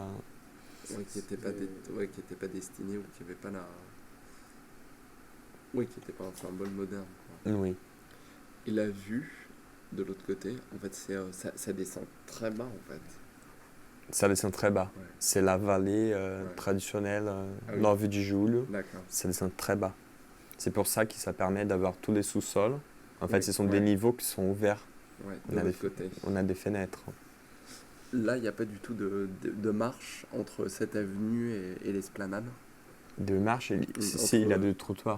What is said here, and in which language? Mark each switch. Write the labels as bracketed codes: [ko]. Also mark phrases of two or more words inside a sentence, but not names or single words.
[fr] Ouais, qui n'était pas destiné ou qui n'avait pas la. Oui, qui n'était pas un symbole moderne. Quoi. Oui. Et la vue de l'autre côté, en fait, ça descend très bas en fait. Ça descend très bas. Ouais. C'est la vallée Ouais. traditionnelle, Ah oui. Nove de Julho. D'accord. Ça descend très bas. C'est pour ça que ça permet d'avoir tous les sous-sols. En fait, Oui, ce sont ouais. des niveaux qui sont ouverts. Ouais, On de a l'autre côté. On a des fenêtres. Là, il n'y a pas du tout de marche entre cette avenue et l'esplanade. De marche, si, il y a des trottoirs.